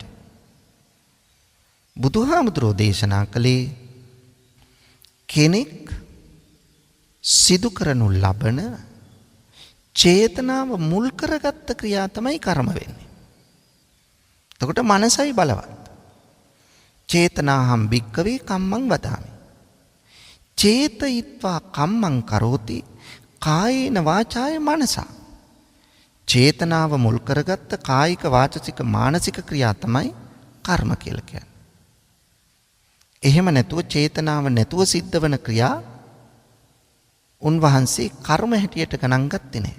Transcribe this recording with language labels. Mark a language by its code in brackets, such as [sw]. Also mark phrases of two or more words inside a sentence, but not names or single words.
[si] බුදුහාමුදුරුවෝ දේශනා කළේ කෙනෙක් සිදු කරනු ලබන චේතනාව මුල් කරගත්ත ක්‍රියා තමයි කර්ම වෙන්නේ. එතකොට මනසයි බලවත්. [pi] චේතනාහම් භික්කවේ කම්මං වදාමි. චේතයිත්වා කම්මං කරෝති කායේන වාචාය මනසා. [si] චේතනාව මුල් කරගත්ත කායික වාචසික මානසික ක්‍රියා තමයි කර්ම කියලා කියන්නේ. එහෙම නැතුව චේතනාව නැතුව සිද්ධ වන ක්‍රියා උන්වහන්සේ කර්ම හැටියට ගණන් ගත්තේ නැහැ.